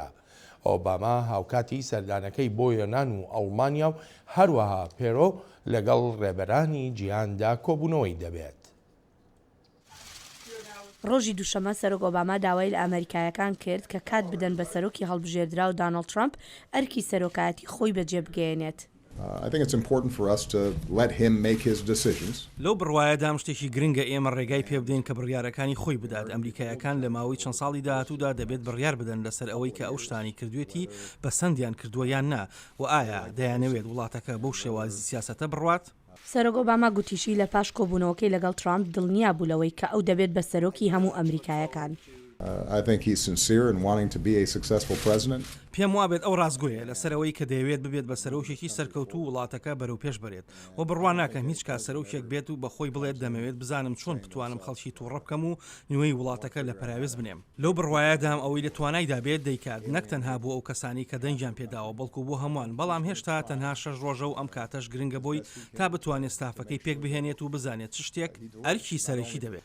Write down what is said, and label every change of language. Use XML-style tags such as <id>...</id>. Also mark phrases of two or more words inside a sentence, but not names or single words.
<ckb>ئۆباما هاوکاتی سەردانەکەی بۆ یۆنان و ئەڵمانیا و هەروەها پێرۆ لەگەڵ ڕێبەرانی جیهاندا کۆبوونەوەی دەبێت. ڕۆژی دووشەمە سەرۆک ئۆباما داوای لە ئەمریکایەکان کرد کە کات بدەن بە سەرۆکی هەڵبژێردرا و داناڵد ترامپ ئەرکی سەرۆکایەتی خۆی بەجێبگەێنێت.</ckb> <en>I think it's important for us to let him make his decisions.</en> <ckb>لەو بڕوایەدام شتێکی گرنگە ئێمە ڕێگای پێ بدەین کە بڕیارەکانی خۆی بدات. ئەمریکایەکان لە ماوەی چەند ساڵی داهاتوودا دەبێت بڕیار بدەن لەسەر ئەوەی کە ئەو شتانی کردوێتی بە سەندیان کردووە یان نا و ئایا دەیانەوێت وڵاتەکە بەو شێوازی سیاسەتە بڕوات؟ سەرۆک ئۆباما گوتیشی لە پاش کۆبوونەوەکەی لەگەڵ ترامپ دڵنیا بوولەوەی کە ئەو دەبێت بە سەرۆکی هەموو ئەمریکایەکان.</ckb> <en>I think he's sincere in wanting to be a successful president.</en> <ckb>پێم وابێت ئەو ڕازگۆیە لەسەرەوەی کە دەیەوێت ببێت بە سەرۆکێکی سەرکەوتوو وڵاتەکە بەرەو پێش بڕێت و بڕوان ناکەم هیچ کا سەرۆکێک بێت و بەخۆی بڵێت دەمەوێت بزانم چۆن بتوانم خەڵکی تووڕە بکەم و نوێی وڵاتەکە لە پراوێز بنێم. لەو بڕوایەدام ئەوەی لە توانایدا بێت دەیکات نەک تەنها بۆ ئەو کەسانی کە دەنجیان پێداوە بەڵکو بۆ هەمووان، بەڵام هێشتا تەنها 6 ڕۆژە و ئەم کاتەش گرنگە بۆی تا بتوانێت ستافەکەی پێک بهێنێت و بزانێت چ شتێک ئەرکی سەرەکی دەبێت.</ckb>